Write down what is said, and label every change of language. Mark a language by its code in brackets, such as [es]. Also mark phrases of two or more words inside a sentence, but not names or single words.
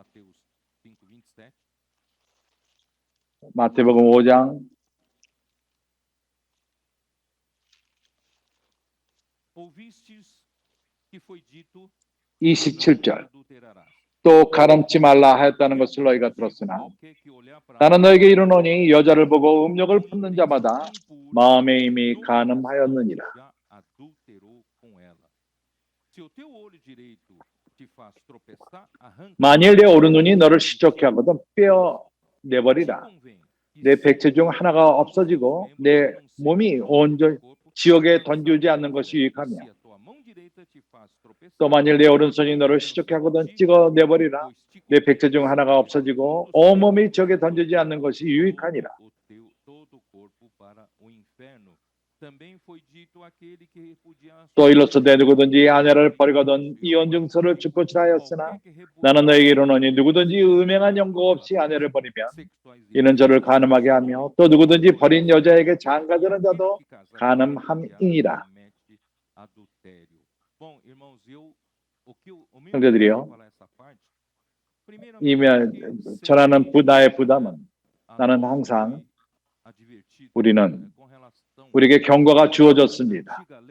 [ko] 마태복음 5장 27절. 또 가늠치 말라 하였다는 것을 너희가 들었으나 나는 너에게 이르노니 여자를 보고 음욕을 품는 자마다 마음에 이미 간음하였느니라. [pt] Se o teu olho direito te faz tropeçar, arranca. [ko] 만일 내 오른눈이 너를 시족해 하거든 빼어 [pt] Te [ko] 내버리라. [pt] convém que [ko] 내 [pt] se [ko] 백체 중 하나가 [pt] um [ko] 없어지고 [pt] membro [ko] 내 [pt] não seja [ko] 몸이 [pt] tirado do [ko] 온전히 [pt] teu corpo, [ko] 지옥에 [pt] lançado [ko] 던지지 [pt] ao [ko] 않는 것이 [pt] inferno. E [ko] 유익하며 [pt] se a tua mão direita te faz tropeçar, [ko] 또 만일 내 오른손이 너를 [pt] lança [ko] 시족해 [pt] ao [ko] 하거든 [pt] ti, [ko] 찍어 내버리라. [pt] pois te [ko] 내 [pt] convém [ko] 백체 [pt] que [ko] 중 하나가 [pt] separe [ko] 없어지고 [pt] todos os [ko] 온몸이 [pt] teus [ko] 지옥에 [pt] membros do [ko] 던지지 [pt] teu [ko] 않는 것이 유익하니라. [pt] todo o corpo para o inferno. Também foi dito aquele que repudia a [ko] 또 [pt] sua [ko] 일러서 내 누구든지 [pt] mulher, [ko] 아내를 [pt] e [ko] 버리거든 이혼 증서를 줄 것이라 하였으나 나는 너에게 이르노니 누구든지 음행한 연고 없이 아내를 버리면 이는 저를 간음하게 하며 또 누구든지 버린 여자에게 장가드는 자도 간음함이니라. 형제들이요, 이면 전하는 나의 부담은 나는 항상 우리는 우리에게 경고가 주어졌습니다.